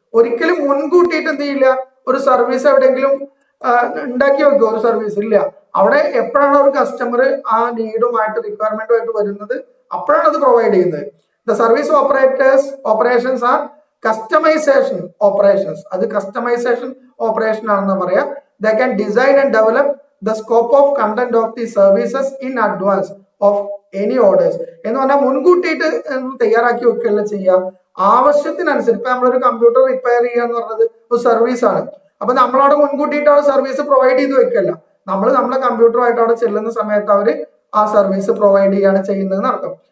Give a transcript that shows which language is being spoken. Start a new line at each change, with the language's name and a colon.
Malayalam: ഒരിക്കലും മുൻകൂട്ടിയിട്ട് എന്ത് ചെയ്യില്ല, ഒരു സർവീസ് എവിടെയെങ്കിലും ഉണ്ടാക്കി വെക്കുക, ഒരു സർവീസ് ഇല്ല. അവിടെ എപ്പോഴാണ് ഒരു കസ്റ്റമർ ആ നീഡുമായിട്ട് റിക്വയർമെന്റുമായിട്ട് വരുന്നത് അപ്പോഴാണ് അത് പ്രൊവൈഡ് ചെയ്യുന്നത്.
English: The service operations are customization operations.
Malayalam: അത് കസ്റ്റമൈസേഷൻ ഓപ്പറേഷൻ ആണെന്ന് പറയാം.
English: They can design and develop the scope of content of the services in advance of any orders.
Malayalam: എന്ന് പറഞ്ഞാൽ മുൻകൂട്ടിയിട്ട് തയ്യാറാക്കി വെക്കുകയല്ല ചെയ്യാം, ആവശ്യത്തിനനുസരിച്ച്. ഇപ്പൊ നമ്മളൊരു കമ്പ്യൂട്ടർ റിപ്പയർ ചെയ്യുക എന്ന് പറഞ്ഞത് ഒരു സർവീസ് ആണ്. അപ്പൊ നമ്മളവിടെ മുൻകൂട്ടിയിട്ട് ആ സർവീസ് പ്രൊവൈഡ് ചെയ്ത് വെക്കല്ല, നമ്മൾ നമ്മളെ കമ്പ്യൂട്ടറുമായിട്ട് അവിടെ ചെല്ലുന്ന സമയത്ത് അവര് ആ സർവീസ് പ്രൊവൈഡ് ചെയ്യാണ് ചെയ്യുന്നതെന്ന് അർത്ഥം.